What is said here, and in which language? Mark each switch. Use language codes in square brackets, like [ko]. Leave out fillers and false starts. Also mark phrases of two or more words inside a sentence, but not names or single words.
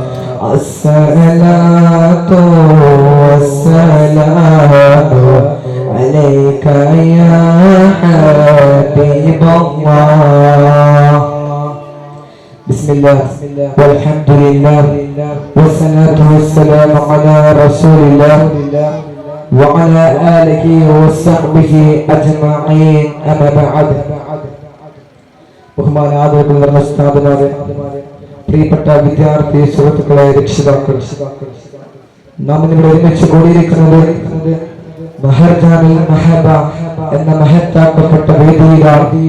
[ar] الصلاة والسلام عليك يا حبيب الله. بسم الله والحمد لله والصلاة والسلام على رسول الله وعلى آله وصحبه أجمعين أما بعد. [ml] ബഹുമാനാദരവുള്ള ഉസ്താദുമാരെ, പ്രിയപ്പെട്ട വിദ്യാർത്ഥി സുഹൃത്തുക്കളെ, രക്ഷിതാക്കൾ, നാം ഇവിടെ ഒരുമിച്ച് കൂടിയിരിക്കുന്നത് മഹർജാനിൽ മഹബ എന്ന മഹത്താക്കപ്പെട്ട വേദിയിലാണ്.